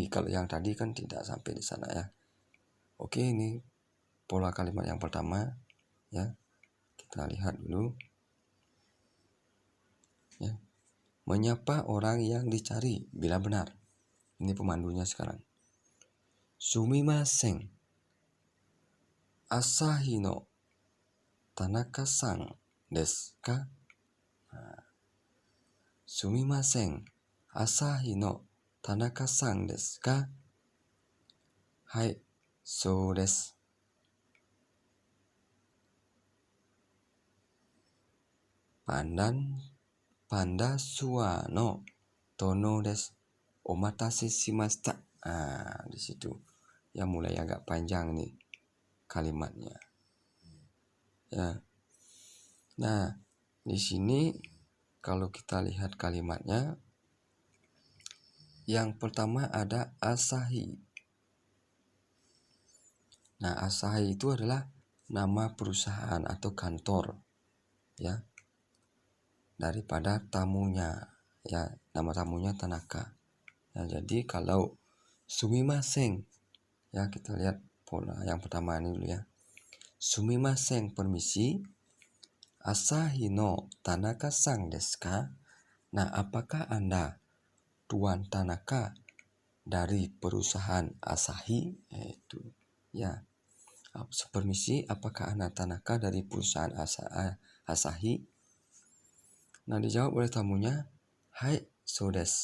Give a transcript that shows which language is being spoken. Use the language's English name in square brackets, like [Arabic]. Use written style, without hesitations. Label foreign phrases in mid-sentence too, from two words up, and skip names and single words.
[Indonesian] Kalau yang tadi kan tidak sampai di sana ya. Oke, ini pola kalimat yang pertama ya. Kita lihat dulu. Ya. Menyapa orang yang dicari bila benar. Ini pemandunya sekarang. [Japanese] すみません. 朝日の田中さんですか? すみません. 朝日の田中さんですか? はい、そうです. Panda sua no tono desu. お待たせしました. [Indonesian] Di situ. Ya, mulai agak panjang nih kalimatnya. Ya. Nah, di sini kalau kita lihat kalimatnya, yang pertama ada Asahi. Nah, Asahi itu adalah nama perusahaan atau kantor ya daripada tamunya ya, nama tamunya Tanaka. Nah, jadi kalau sumimasen ya, kita lihat pola yang pertama ini dulu ya. [Japanese] すみません, permisi. 朝日の田中さんですか? [Indonesian] Nah, apakah Anda Tuan Tanaka dari perusahaan Asahi? Itu ya. Permisi, apakah Anda Tanaka dari perusahaan Asahi? Nah, dijawab oleh tamunya, [Japanese] はい、そうです.